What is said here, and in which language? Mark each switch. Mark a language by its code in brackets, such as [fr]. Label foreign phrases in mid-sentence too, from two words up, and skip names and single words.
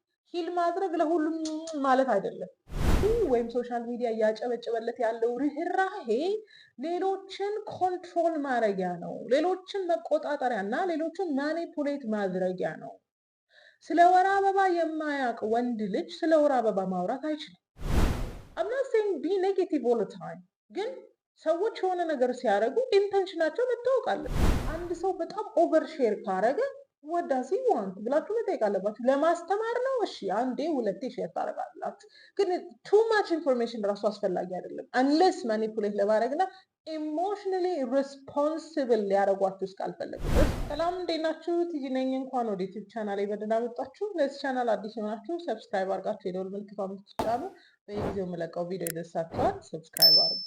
[am] ሂል ማድረግ ለሁሉም ማለት አይደለም። ወይም [en] social media [am] እያጨበጨበለት ያለው ርህራሄ ሌሎችን ኮንትሮል ማድረጊያ ነው፣ ሌሎችን መቆጣጠሪያ እና ሌሎችን ማኒፑሌት ማድረጊያ ነው። ስለ ወር አበባ የማያውቅ ወንድ ልጅ ስለ ወር አበባ ማውራት አይችልም። [en] I'm not saying be negative all the time፣ [am] ግን ሰዎች የሆነ ነገር ሲያደርጉ ኢንተንሽናቸው መታወቅ አለበት። አንድ ሰው በጣም [en] over share [am] ካረገ [en] what does he want [am] ብላችሁ መጠየቅ አለባችሁ። ለማስተማር ነው እሺ፣ አንዴ ሁለቴ ሼር ታደርጋላችሁ፣ ግን [en] too much information [am] ራሱ አስፈላጊ አይደለም [en] unless manipulate [am] ለማድረግ እና [en] emotionally responsible [am] ሊያደርጓችሁ እስካልፈለጉ። ሰላም እንዴት ናችሁ? ቲጂ ነኝ። እንኳን ወደ ዩቲዩብ ቻናል በደህና መጣችሁ። ለዚህ ቻናል አዲስ የሆናችሁ ሰብስክራይብ አድርጋችሁ የደወል ምልክቷን ብትጫኑ በየጊዜው የምለቀው ቪዲዮ ይደርሳችኋል። ሰብስክራይብ አድርጉ።